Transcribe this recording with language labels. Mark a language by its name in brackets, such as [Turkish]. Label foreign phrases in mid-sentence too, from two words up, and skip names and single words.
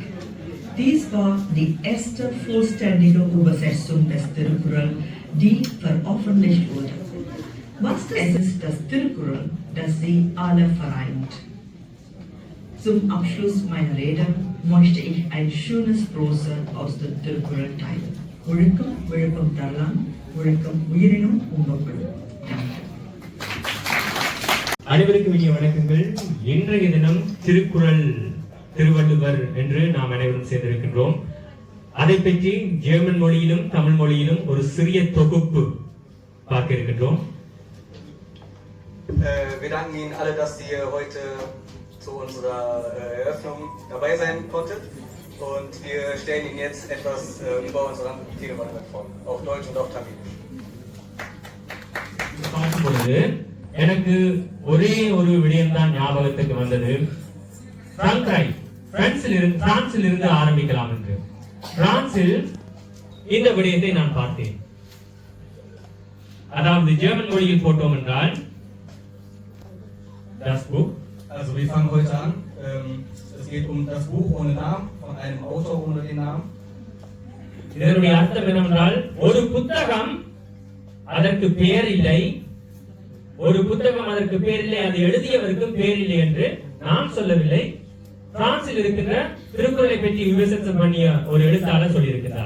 [German] Dies war die erste vollständige Übersetzung des Tiruppural, die veröffentlicht wurde. Was ist das Tiruppural, das sie alle vereint? Zum Abschluss meiner Rede möchte ich ein schönes Prosa aus dem Tiruppural teilen. [Tamil] ஒழுக்கம் விழுப்பம் தரலாம், ஒழுக்கம் உயிரினும் உண்பப்படும். அனைவருக்கும் இனிய வணக்கங்கள். இன்றைய தினம் திருக்குறள் திருவள்ளுவர் என்று நாம் அனைவரும் சேர்ந்திருக்கின்றோம். அதை பற்றி ஜெர்மன் மொழியிலும் தமிழ் மொழியிலும் ஒரு சிறிய தொகுப்பு பார்க்க இருக்கின்றோம். [German] Wir danken Ihnen alle, dass Sie heute zu unserer Eröffnung dabei sein konnte. Und wir stellen Ihnen jetzt etwas über unseren Telewanderung vor, auf Deutsch und auf Tamilisch. [Tamil] பார்க்கும் பொழுது எனக்கு ஒரே ஒரு விடயம்தான் ஞாபகத்துக்கு வந்தது. பிரான்சில் இருந்து ஆரம்பிக்கலாம் என்று. பிரான்சில் இந்த விடயத்தை நான் பார்த்தேன். அதாவது ஜெர்மன் மொழியில் போட்டோம் என்றால் [German] das Buch. Also wir fangen heute an. Es geht um das Buch ohne Namen von einem Autor ohne den Namen. [Tamil] இதனுடைய அர்த்தம் என்னவென்றால் ஒரு புத்தகம் அதற்கு பெயர் இல்லை, ஒரு புத்தகம் அதற்கு பேர் இல்லை, அது எழுதியவருக்கும் பேர் இல்லை என்று நான் சொல்லவில்லை. பிரான்சில் இருக்கின்ற திருக்குறளை பற்றி விமர்சனம் பண்ணிய ஒரு எழுத்தாளர் சொல்லியிருக்கிறார்.